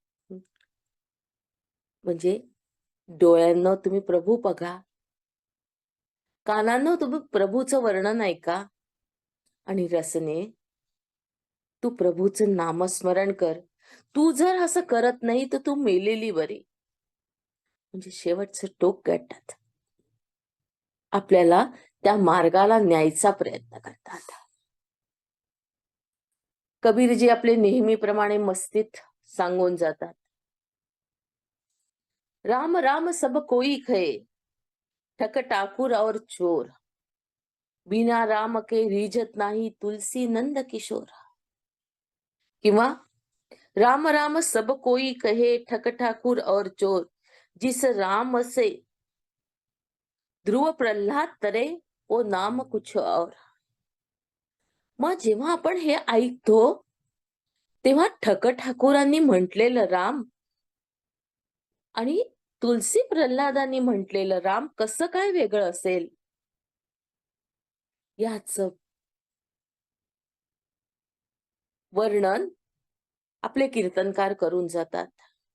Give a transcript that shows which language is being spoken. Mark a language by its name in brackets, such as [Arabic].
[Marathi] म्हणजे डोळ्यांना तुम्ही प्रभू बघा, कानांना तुम्ही प्रभूचं वर्णन ऐका, आणि रसने तू प्रभूचं नामस्मरण कर. तू जर असं करत नाही तर तू मेलेली बरी. म्हणजे शेवटचं टोक गाठतात, आपल्याला त्या मार्गाला न्यायचा प्रयत्न करतात. कबीरजी आपले नेहमीप्रमाणे मस्तीत सांगून जातात, [Hindi] राम राम सब कोई कहे ठक ठाकुर और चोर, बिना राम के रीझत नाही तुलसी नंद किशोर. किंवा राम राम सब कोई कहे ठक ठाकुर और चोर, जिस राम से ध्रुव प्रल्हाद तरे वो नाम कुछ और. [Marathi] मग जेव्हा आपण हे ऐकतो तेव्हा ठक ठाकुरांनी म्हटलेलं राम आणि तुलसी प्रल्हादांनी म्हटलेलं राम कसं काय वेगळं असेल, याच वर्णन आपले कीर्तनकार करून जातात.